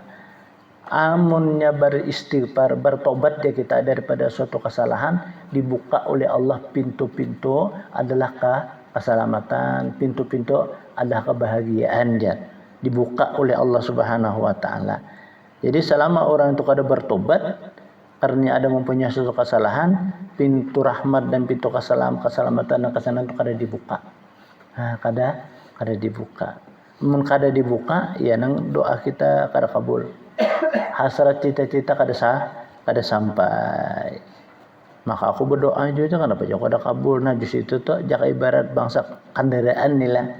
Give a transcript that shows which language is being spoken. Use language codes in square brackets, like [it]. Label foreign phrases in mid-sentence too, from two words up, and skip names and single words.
[bjn] Amunnya beristighfar, bertobat dia kita daripada suatu kesalahan, dibuka oleh Allah pintu-pintu adalah keselamatan, pintu-pintu adalah kebahagiaan dia. [id] Dibuka oleh Allah [ar] سبحانه وتعالى. [id] Jadi selama orang itu kada bertobat karena ada mempunyai suatu kesalahan, pintu rahmat dan pintu keselamatan dan kesenangan itu kada dibuka. [bjn] Nah, kada dibuka. Mun kada dibuka, ya nang doa kita kada kabul. Hasrat cita-cita kada sampai. Maka aku berdoa juga kenapa jauh kada kabul. Nah di situ tuh jaka ibarat bangsa kendaraan nila.